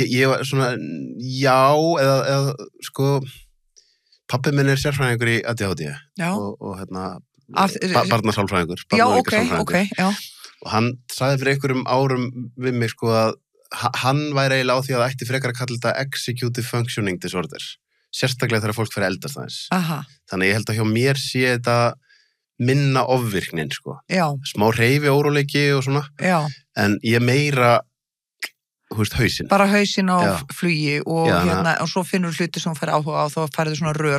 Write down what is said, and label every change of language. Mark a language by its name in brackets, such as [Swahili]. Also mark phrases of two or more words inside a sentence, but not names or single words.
[Icelandic] Ég var svona, já, eða sko, pabbi minn er sérfræðingur í ADHD og barnasálfræðingur. Já, ok, já. Og hann sagði fyrir einhverjum árum við mig, sko, að hann væri eiginlega á því að það ætti frekar að kalla þetta [English] executive functioning disorder. [Icelandic] Sérstaklega þegar fólk fyrir eldast aðeins. Þannig ég held að hjá mér sé þetta minna ofvirknin, sko. Já. Smá hreyfi óróleiki og svona. Já. En ég meira, þú veist, hausinn. Bara hausinn á flugi og og svo finnur hluti sem fær áhuga á, þá færðu svona rör.